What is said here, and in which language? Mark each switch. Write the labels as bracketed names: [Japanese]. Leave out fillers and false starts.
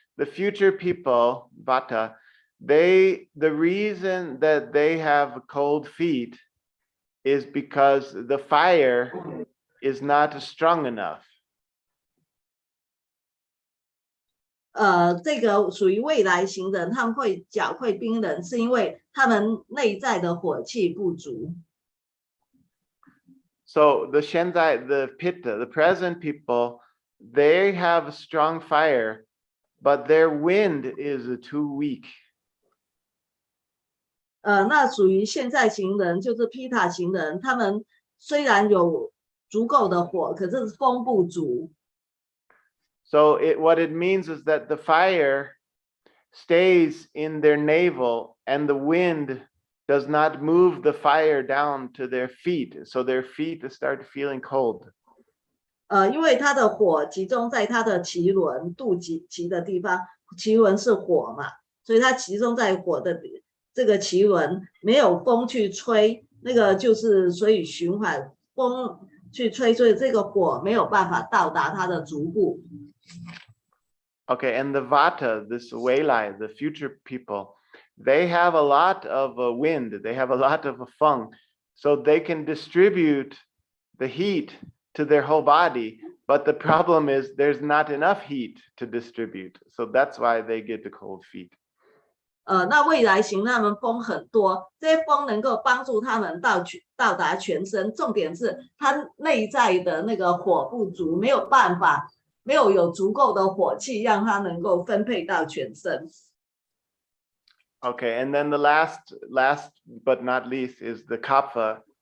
[English] The future people, vata, the reason that they have cold feet is because the fire is not strong enough. [Chinese] 这个属于未来型的人，他们脚会冰冷，是因为他们内在的火气不足。 [English] So the Shenzai, the Pitta, the present people, they have a strong fire, but their wind is too weak. [Chinese] 那属于现在型人，就是 Pitta 型人，他们虽然有足够的火，可是风不足。 [English] So what it means is that the fire stays in their navel and the wind does not move the fire down to their feet. So their feet start feeling cold. [Chinese] 因为它的火集中在它的脐轮肚脐的地方，脐轮是火嘛，所以它集中在火的这个脐轮，没有风去吹，那个就是所以循环风去吹，所以这个火没有办法到达它的足部。 [English] Okay, and the Vata, this Weilai, the future people, they have a lot of wind, they have a lot of feng, so they can distribute the heat to their whole body, but the problem is there's not enough heat to distribute, so that's why they get the cold feet. [Chinese] 那未来型他们风很多，这些风能够帮助他们到达全身，重点是它内在的那个火不足，没有办法，没有足够的火气让它能够分配到全身。 [English] Okay, and then the last but not least is the Kapha.